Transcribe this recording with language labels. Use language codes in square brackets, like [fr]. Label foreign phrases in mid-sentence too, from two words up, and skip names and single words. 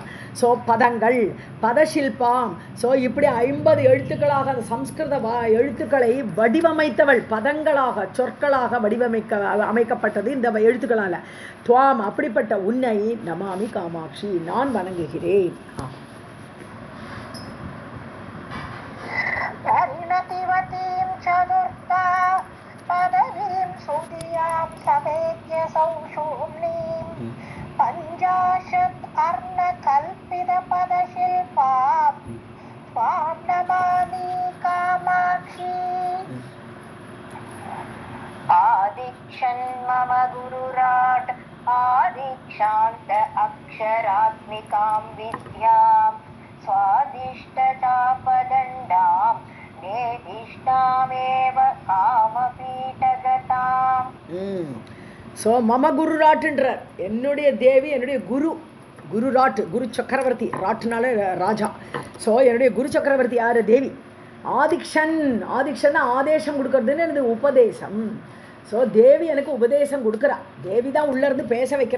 [ta] ஸோ பதங்கள், பதசில்பாம். ஸோ இப்படி 50 எழுத்துக்களாக அந்த சம்ஸ்கிருத எழுத்துக்களை வடிவமைத்தவள், பதங்களாக சொற்களாக அமைக்கப்பட்டது இந்த எழுத்துக்களால். துவாம் அப்படிப்பட்ட உன்னை [sa] नमामि कामाक्षी [ta] நான் வணங்குகிறேன். [sa] परिणतिवतीं चतुर्था पदवीं सुधियां समेत्य सौषूम्नीं पञ्चाशत् अर्णकल्पितपदशिल्पां त्वां नमामि कामाक्षी. आदिक्षन् मम गुरुराट् आदिक्षान्त अक्षरात्मिकां विद्यां स्वादिष्टचापदण्डां नेदिष्टामेव कामपीठगताम्. [ta] ஸோ [sa] मम गुरु [ta] ராட்டுன்றார், என்னுடைய தேவி என்னுடைய குரு ராட்டு, குரு சக்கரவர்த்தி, ராட்டுனால ராஜா. ஸோ என்னுடைய குரு சக்கரவர்த்தி யார்? தேவி. ஆதிக்ஷன்னா ஆதேசம் கொடுக்கறதுன்னு எனது உபதேசம். ஸோ தேவி எனக்கு உபதேசம் கொடுக்குறா. தேவி தான் உள்ளேருந்து பேச வைக்கிறா.